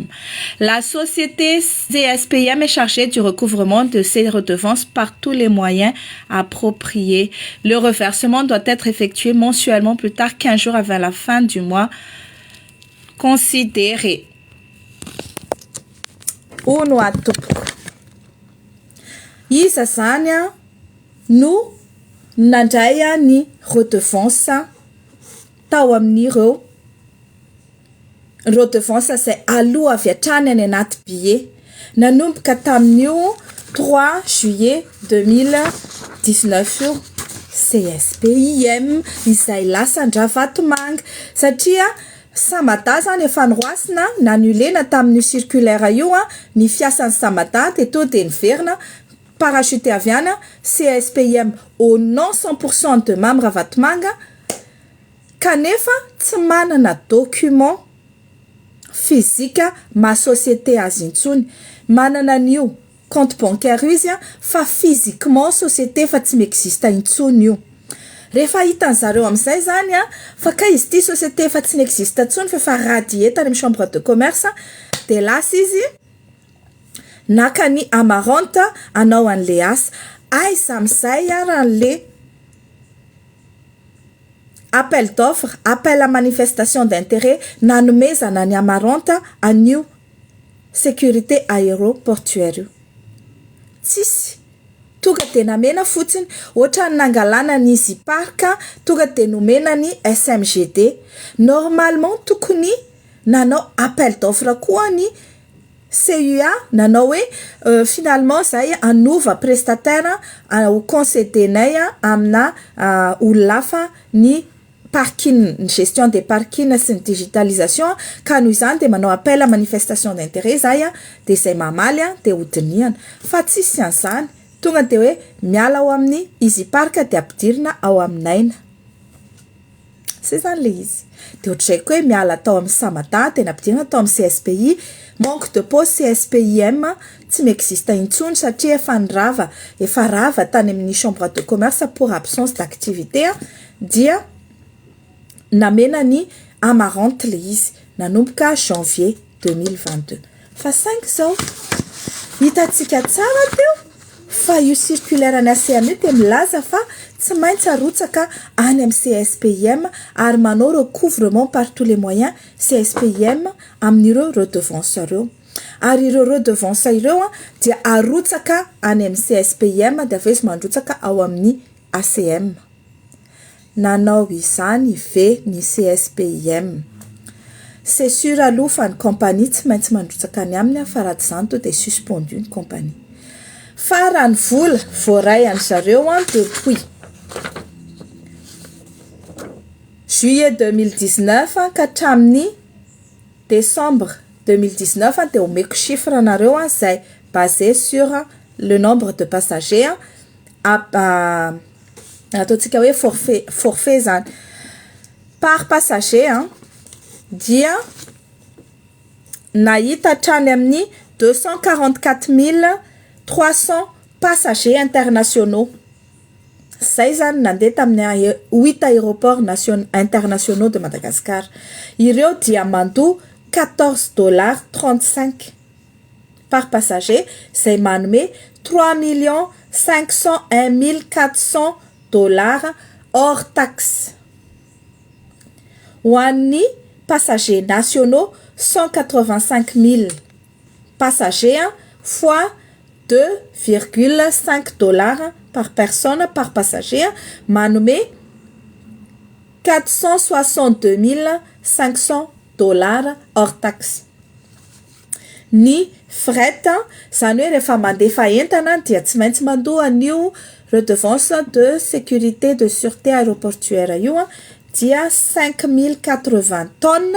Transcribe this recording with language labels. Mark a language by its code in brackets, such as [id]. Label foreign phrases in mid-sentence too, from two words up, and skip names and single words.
[fr] La société CSPM est chargée du recouvrement de ces redevances par tous les moyens appropriés. Le reversement doit être effectué mensuellement plus tard 15 jours avant la fin du mois considéré. Uno atopoko. [mg] Isa zany a no nandray ny redevance tao amin'ireo redevance izay aloha avy hatrany any anaty billet nanomboka tamin'io 3 juillet 2019 io CSPIM izay lasan-dra Vatomanga satria Samata zany efa noroasina nanulena tamin'io circulaire io ny fiasan'ny Samata teto de niverina parachuté aviana CSPIM au [fr] non 100% de membres [mg] Vatomanga kanefa tsy manana [fr] document physique [mg] ma société azy intsony manana an'io [fr] compte bancaire [mg] izy fa [fr] physiquement société [mg] fa tsy m'existe intsony io rehefa hitan'zareo am'izay zany fa ka izy ty société fa tsy n'existe intsony fa radié tany amin'ny [fr] chambre de commerce [mg] de lasa izy naka ny amarante anao an'le asa aiza am'izay raha le [fr] appel d'offre, appel à manifestation d'intérêt [mg] nanomezana ny amarante an'io [fr] sécurité aéroportuaire io [mg] tsisy tonga de namena fotsiny ohatra ny nangalana ny Easy Park tonga de nomena ny SMGD normalement tokony nanao [fr] appel d'offre [mg] koa ny CUA nanao hoe finalement zay anova prestataire ho concédenay amina olona ny parking, ny [fr] gestion des [mg] parkings sy ny digitalisation ka noho izany de manao [fr] appel à manifestation d'intérêt [mg] zay de zay mamaly de hodiniana fa tsisy an'izany tonga de hoe miala ao amin'ny Easy Park de ampidirina ao aminaina c'est zany le izy de ohatrizay koa hoe miala tao amin'ny Samata de nampidirina tao amin'ny CSPI [fr] manque de poste [mg] CSPIM tsy m'existe intsony satria efa rava tany amin'ny [fr] chambre de commerce pour absence [mg] d'activité dia namena ny amarante le izy nanomboka janvier 2022 fa 5 zao hitatsika tsara teo fa io circulaire ny ACM te milaza fa tsy maintsy arotsaka any amin'ny CSPIM ary manao [fr] recouvrement par tous les moyens [mg] CSPIM amin'ireo redevance reo ary ireo redevance ireo dia arotsaka any amin'ny CSPIM de avy izy mandrotsaka ao amin'ny ACM nanao izany ve ny CSPIM [fr] c'est sûr [mg] aloha fa ny compagnie tsy maintsy mandrotsaka any aminy fa raha tsy zany to de suspendu ny compagnie fa raha ny vola voaray any zareo depuis juillet 2019 ka hatramin'ny décembre 2019 de omeko chiffre nareo zay [fr] basé sur le nombre de passagers [mg] ataontsika hoe forfait zany [fr] par passager [mg] dia nahita hatrany amin'ny 244 300 [fr] passagers internationaux [mg] zay zany nandeha tamin'ny 8 [fr] aéroports internationaux de Madagascar [mg] ireo dia mandoa [fr] $14.35 par passager [mg] zay manome [fr] 3 501 400 $ hors taxe [mg] ho an'ny [fr] passagers nationaux 185 000 passagers fois $2,5 par personne par passager manome 462 500 dollars hors taxe. [mg] Ny fret zany hoe rehefa mandefa entana dia tsy maintsy mandoa an'io [fr] redevance de sécurité de sûreté aéroportuaire [mg] io dia 5080 tonnes.